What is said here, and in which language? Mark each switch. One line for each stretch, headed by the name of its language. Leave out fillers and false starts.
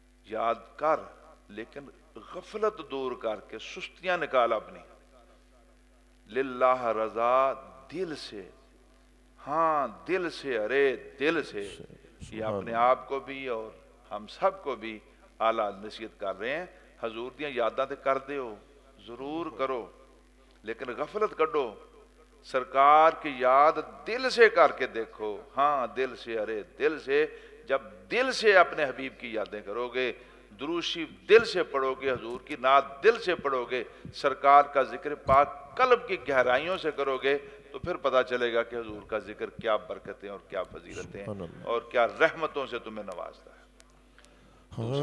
Urdu: یاد کر لیکن غفلت دور کر کے سستیاں نکال اپنی، للہ رضا دل سے، ہاں دل سے، ارے دل سے. یہ اپنے آپ کو بھی اور ہم سب کو بھی اعلیٰ نصیحت کر رہے ہیں.
Punjabi: حضور دیاں یاداں تے کر دیو، ضرور کرو، لیکن غفلت کڈو.
Urdu: سرکار کی یاد دل سے کر کے دیکھو، ہاں دل سے، ارے دل سے. جب دل سے اپنے حبیب کی یادیں کرو گے، درود شریف دل سے پڑھو گے، حضور کی نعت دل سے پڑھو گے، سرکار کا ذکر پاک قلب کی گہرائیوں سے کرو گے، تو پھر پتہ چلے گا کہ حضور کا ذکر کیا برکتیں اور کیا فضیلتیں اور کیا رحمتوں سے تمہیں نوازتا ہے.